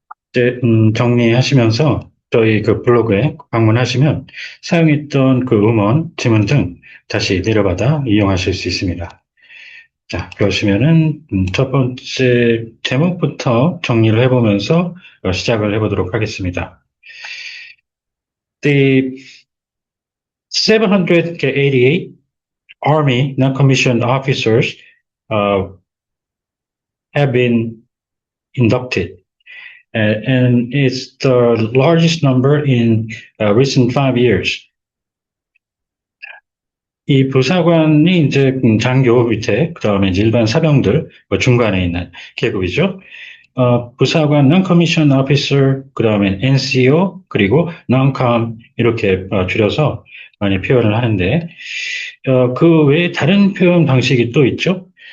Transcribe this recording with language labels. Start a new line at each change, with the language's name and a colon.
Korean: 이제 정리하시면서 저희 블로그에 방문하시면 사용했던 음원, 지문 등 다시 내려받아 이용하실 수 있습니다. 자, 그러시면은 첫 번째 제목부터 정리를 해보면서 시작을 해보도록 하겠습니다.
English: The 788 Army non-commissioned officers have been inducted. And it's the largest number in recent 5 years.
Korean: 이 부사관이 이제 장교 밑에, 그 다음에 일반 사병들, 중간에 있는 계급이죠. 부사관, non-commissioned officer, 그 다음에 NCO, 그리고 non-com, 이렇게 줄여서 많이 표현을 하는데, 그 외에 다른 표현 방식이 또 있죠.